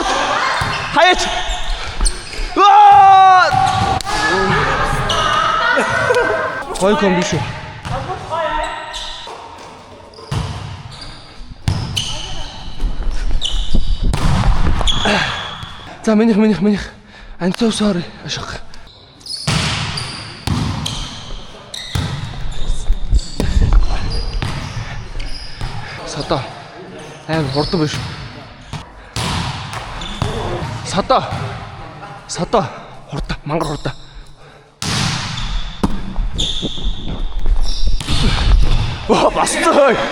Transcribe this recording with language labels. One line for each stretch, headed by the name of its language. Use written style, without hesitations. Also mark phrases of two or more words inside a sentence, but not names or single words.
Mongolian: Хаяач. Гой комби шүү. За минийх.
English: I'm so sorry.
Mongolian: Ашиг. Садаа. Амар хурдан биш. Садаа. Хурдан, мангар хурдан. Оо бастай.